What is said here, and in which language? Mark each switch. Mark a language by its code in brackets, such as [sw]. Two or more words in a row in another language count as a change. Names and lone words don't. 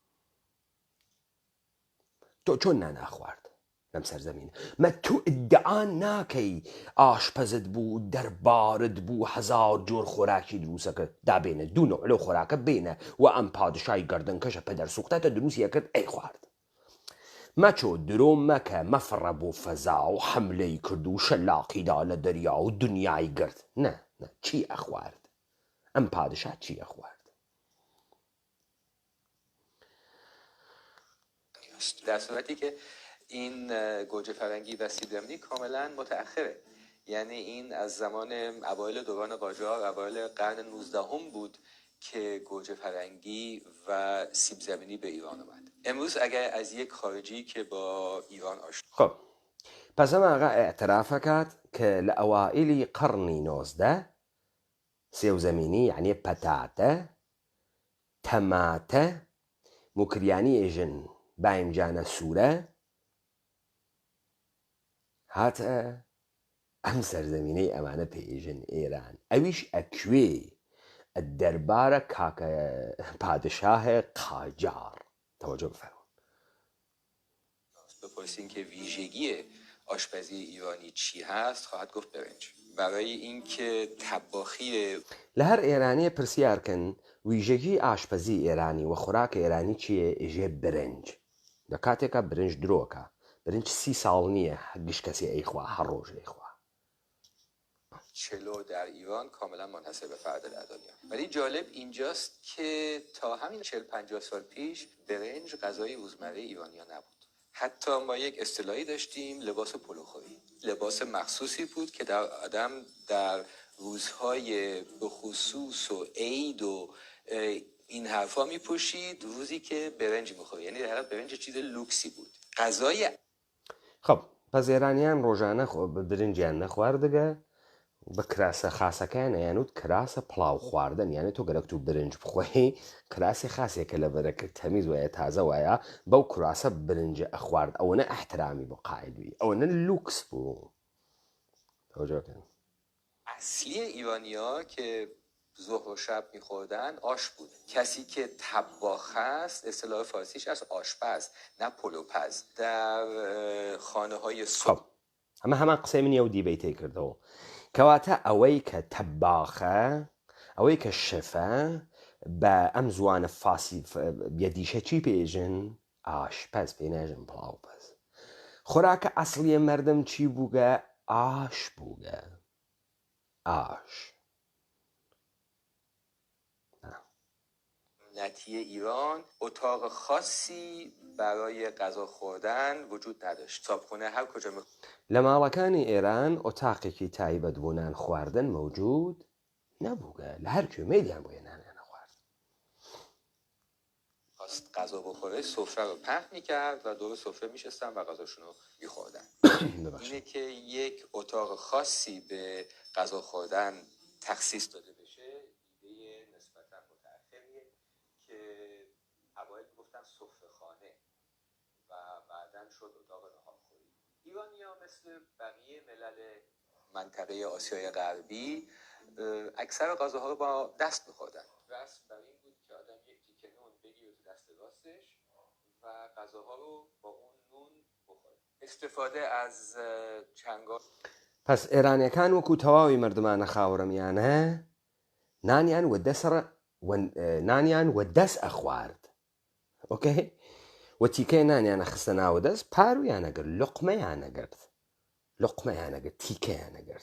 [ckb] تۆ چۆن ناناخوارد لەم سەرزەمین مە تو ئیدعا ناکەی ئاشپەزت بوو دەربارت بوو هەزار جۆر خۆراکی دروستەکە دابێنە دوو نوع لەو خۆراکە بێنە و ئەم پادشای گەردنکەشە پەدەرسوختەتە دروستیەکرد ئەی خوارد مەچۆ درۆ مەکە مەفڕە بۆ فەزا و حەملەی کرد و شەلاقیدا لە دەریا و دنیای گرت نە چی ئەخوارد ئەم پادشا چی ئەخوارد [fa] در صورتی که این گوجه فرنگی و سیب زمینی کاملا متأخره یعنی این از زمان اوایل دوران قاجار اوایل قرن 19 بود که گوجه فرنگی و سیب زمینی به ایران اومد امروز اگر از یک خارجی که با ایران آشنا [ckb] خب پس ئەم ئاغا ئاعترافەکات کە لە ئەوائیلی قەڕنی 19 سێوزەمینی یعنی پەتاتە تەماتە موکریانی ئێژن بایم سوورە هاتە ئەم سەرزەمینەی ئەمانە پێژن ئێران ئەویش ئەکوێ دەربارە کاکە پادشاه قاجار تەوەجۆ بفەرمون [fa] بپرسین که ویژگی آشپزی ایرانی چی هست خواهد گفت برنج برای اینکه طباخی [ckb] لە هەر ئێرانەیە پرسیارکەن ویژگی ئاشپەزی ئێرانی و خۆراکە ئێرانی چییە ئێژێ برنج لە کاتێکە برنج درۆکە برنج 30 ساڵ نییە گشت کەسی ئەیخوا هەر ڕۆژ ئەیخوا [fa] چلو در ایران کاملا منحصر به فرد در دنیا ولی جالب اینجاست که تا همین 40-50 سال پیش برنج غذای روزمره ایرانی‌ها نبود حتی ما یک اصطلاحی داشتیم لباس پلوخوری لباس مخصوصی بود که در آدم در روزهای بخصوص و عید و این حرفا میپوشید روزی که برنج میخورید یعنی در حقیقت برنج چیز لوکسی بود غذای [ckb] خب پس ئێرانیان ڕۆژانە برنجیان نەخواردگە بە کراسە خاسەکان یانوت کراسە پڵاو خواردن یانێت تۆ گەرەک و برنج بخۆی کراسی خاسێکە لە بەرەکە تەمیز وایە تازە وایە بەو کراسە برنجە ئەخوارد ئەوەنە ئەحترامی بۆ قاعدوی ئەوەنە لوکس بوو تەوەجۆکەن. [fa] اصلی ایرانیا که ظهر و شب میخوردن آش بود. کسی که طباخ است اصطلاح فارسیش از آشپز نه پلوپز. در خانه های [ckb] خب ئەمە هەمان قسەی منی ئەو دیبەیتەی کردەوە کەواتە ئەوەی کە تەباخە ئەوەی کە شەفە بە ئەم زوانە فاسی یەدیشە چی پێژن ئاشپەز پێ ناژن پڵاوپەز. خۆراکە ئەسڵیە مەردم چی بووگە ئاش بووگە ئاش. [fa] سنتی ایران اتاق خاصی برای غذا خوردن وجود نداشت. صابخونه هر کجا [ckb] لە ماڵەکانی ئێران ئۆتاقێکی تایبەت بۆ نان خواردن مەوجود نەبووگە لە هەر کوێمەیلیان بۆیە نانیان نەخوارد. [fa] خواست غذا بخوره سفره رو پهن میکرد و دور سفره میشستن و غذاشون رو میخوردن. اینه که یک اتاق خاصی به غذا خوردن تخصیص داده بشه ایده نسبتا متأخریه که اوایل گفتن سفره خانه و بعداً شد اتاق ناهارخوری. ایرانی‌ها مثل بقیه ملل منطقه آسیای غربی اکثر غذاها رو با دست می‌خوردن. رسم بر این بود که آدم یک تیکه نون بگیره تو دست راستش و غذاها رو با اون نون بخوره. استفاده از چنگال. [ckb] پس ئێرانیەکان وەکو تەواوی مردمانە خاوڕەمیانە نانیان وە دەست ئەخوارد. ئۆکەی وە تیکەی نانیانە خستە ناوە دەست پارویانەگرت لقمەیانەگرت تیکەیانەگرت.